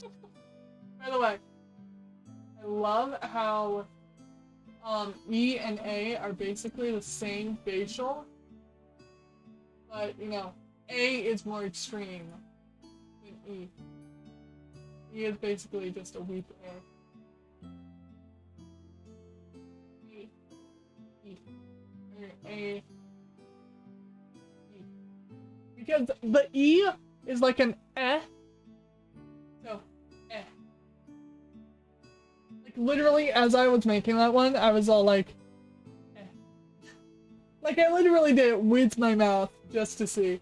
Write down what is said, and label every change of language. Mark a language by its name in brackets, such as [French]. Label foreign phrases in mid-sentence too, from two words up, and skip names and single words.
[English] By the way, I love how E and A are basically the same facial, but, you know, A is more extreme than E. E is basically just a weak A. E. E. A. E. Because the E is like an eh. So, eh. Like, literally, as I was making that one, I was all like, eh. Like, I literally did it with my mouth, just to see.